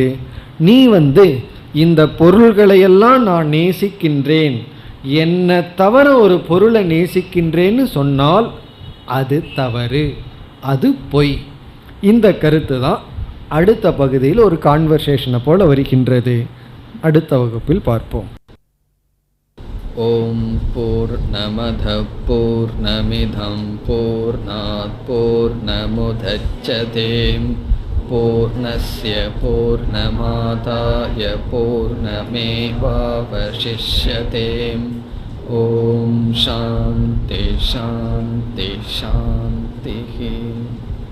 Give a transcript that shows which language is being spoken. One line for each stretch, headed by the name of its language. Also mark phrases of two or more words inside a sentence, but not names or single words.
Tamil: நீ இந்த பொருள்களையெல்லாம் நான் நேசிக்கின்றேன், என்னை தவிர ஒரு பொருளை நேசிக்கின்றேன்னு சொன்னால் அது தவறு, அது பொய். இந்த கருத்து தான் அடுத்த பகுதியில் ஒரு கான்வர்சேஷனை போல வருகின்றது. அடுத்த வகுப்பில் பார்ப்போம்.
Sanskrit: ॐ पूर्णमदः पूर्णमिदं पूर्णात् पूर्णमुदच्यते पूर्णस्य पूर्णमादाय पूर्णमेवावशिष्यते. ॐ शान्तिः शान्तिः शान्तिः.